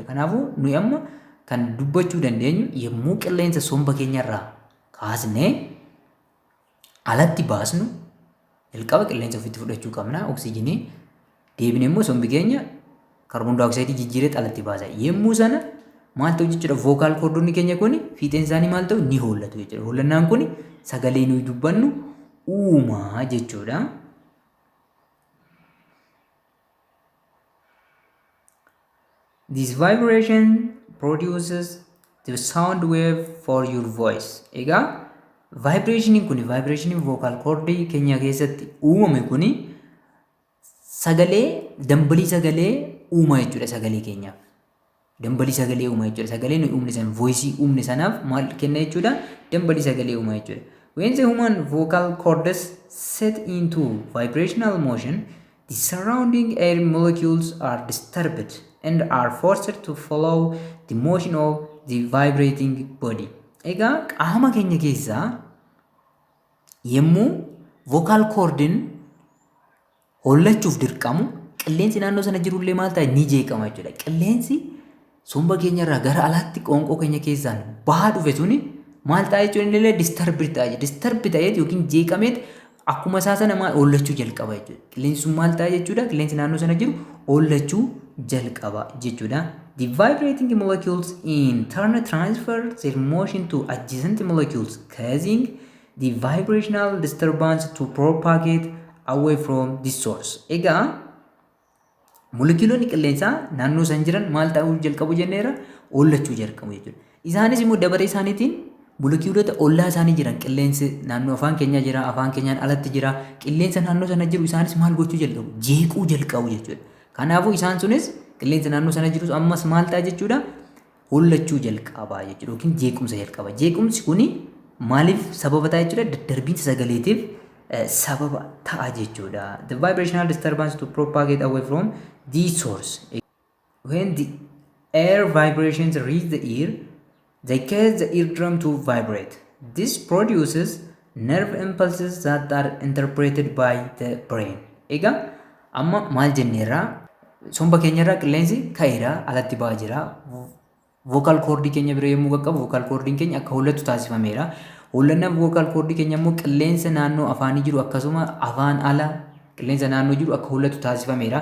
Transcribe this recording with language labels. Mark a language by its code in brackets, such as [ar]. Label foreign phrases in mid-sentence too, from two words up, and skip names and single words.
[om] Kanaafuu nuyi amma kan dubbachuu dandeenyu yommuu qilleensa somba keenyarraa kaasnee alatti baasnu jalqaba qilleensa ofitti fudhachuu qabna oksijiinii deebine immoo sombi keenya kaarboon daayoksayidii jijjiiree alatti baasa. Yommuu sana maal ta'u jechuudha [en] vocal cordonni [om] keenya kun fiixeen isaanii maal ta'u ni hollatu jechuudha. Hollannaan kun sagalee nuyi dubbannu uumaa jechuudha. [en] This vibration produces the sound wave for your voice. [om] Egaa vibrationin kun vibrationin [en] vocal cord [om] keenya keessatti uumame kun sagalee dambalii sagalee uuma jechuudha sagalee keenyaaf. Dambalii sagalee uuma jechuudha. Sagalee nuyi uumne san voice uumne sanaaf maal kenna jechuudha? Dambalii sagalee uuma jechuudha. [en] When the human vocal cords set into vibrational motion, the surrounding air molecules are disturbed and are forced to follow the motion of the vibrating body. [om] Egaa qaama keenya keessaa yommuu [en] vocal cordin [om] hollachuuf dirqamu qilleensi naannoo sana jirullee maal ta'a ni jeeqama jechuudha. Qilleensi somba keenyarraa gara alaatti qoonqoo keenya keessaan bahaa dhufe suni maal ta'a jechuudha illee disturb ta'a. Disturb ta'eet yookiin jeeqameet akkuma isaa sana maal hollachuu jalqaba jechuudha. Qilleensi sun maal ta'a jechuudha? Qilleensi naannoo sana jiru hollachuu jalqaba jechuudha. [en] The vibrating molecules in turn transfer their motion to adjacent molecules, causing the vibrational disturbance to propagate away from the source. [om] Egaa moleculoonni qilleensaa naannoo san jiran maal ta'uu jalqabu jenneera? Hollachuu jalqabu jechuudha. Isaanis immoo dabaree isaaniitiin moleculoota ollaa isaanii jiran qilleensi naannoo afaan keenyaa jira, afaan keenyaan alatti jira, qilleensa naannoo sana jiru isaanis maal gochuu jalqabu? Jeequu jalqabu jechuudha. Kanaafuu isaan sunis qilleensa naannoo sana jirus ammas maal ta'a jechuudha? Hollachuu jalqaba jechuudha yookiin jeequmsa jalqaba. Jeequmsi kuni maaliif sababa ta'a jechuudha? Daddarbiinsa sagaleetiif sababa ta'a jechuudha. [en] The vibrational disturbance to propagate away from the source. When the air vibrations reach the ear, they cause the eardrum to vibrate. This produces nerve impulses that are interpreted by the brain. [om] Egaa amma maal jenneerraa somba keenyarraa qilleensi ka'eera alatti ba'aa jira. [en] Vocal cord [om] keenya bira yommuu qaqqabu [en] vocal cord [om] keenya akka hollatu taasifameera. Hollannaan [en] vocal cord [om] keenya immoo qilleensa naannoo afaanii jiru akkasuma afaan ala qilleensa naannoo jiru akka hollatu taasifameera.